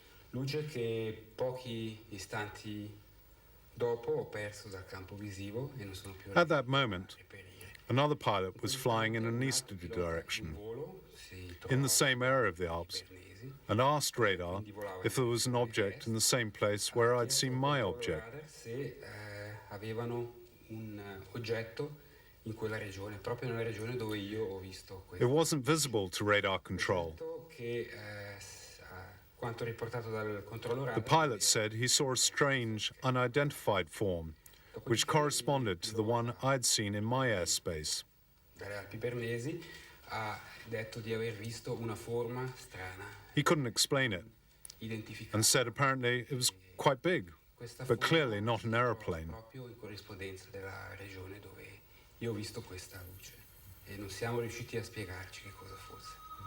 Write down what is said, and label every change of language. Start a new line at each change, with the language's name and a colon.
Italian: Luce che pochi istanti dopo ho perso dal campo visivo e non sono più
English: At that moment, another pilot was flying in an easterly direction, in the same area of the Alps, and asked radar if there was an object in the same place where I'd seen my object.
Italian: Se avevano un oggetto in quella regione, proprio nella regione dove io ho visto questo.
English: It wasn't visible to radar control.
Italian: Che quanto riportato dal controllore.
English: The pilot said he saw a strange, unidentified form, which corresponded to the one I'd seen in my airspace.
Italian: Dalle Alpi Bernesi ha detto di aver visto una forma strana.
English: He couldn't explain it, and said apparently it was quite big, but clearly not an aeroplane.
Italian: Proprio in corrispondenza della regione dove io ho visto questa luce e non siamo riusciti a spiegarci che cosa fosse.